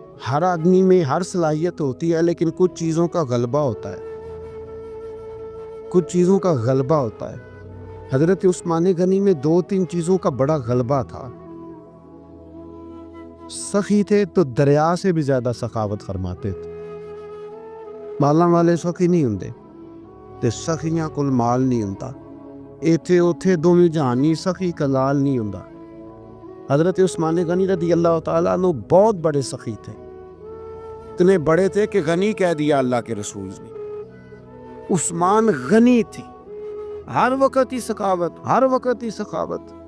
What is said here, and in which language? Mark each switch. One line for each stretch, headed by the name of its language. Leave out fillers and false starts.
Urdu: ہر آدمی میں ہر صلاحیت ہوتی ہے، لیکن کچھ چیزوں کا غلبہ ہوتا ہے، کچھ چیزوں کا غلبہ ہوتا ہے۔ حضرت عثمان غنی میں 2 3 چیزوں کا بڑا غلبہ تھا۔ سخی تھے تو دریا سے بھی زیادہ سخاوت فرماتے تھے.
Punjabi: مالاں والے سخی نہیں ہوندے تے سخیاں کول مال نہیں ہوندا. ایتھے اوتھے دوویں جہان نہیں سخی کلال نہیں ہوندا.
Urdu: حضرت عثمان غنی رضی اللہ تعالیٰ عنہ بہت بڑے سخی تھے. اتنے بڑے تھے کہ غنی کہہ دیا اللہ کے رسول نے. عثمان غنی تھی، ہر وقت ہی سخاوت، ہر وقت ہی سخاوت.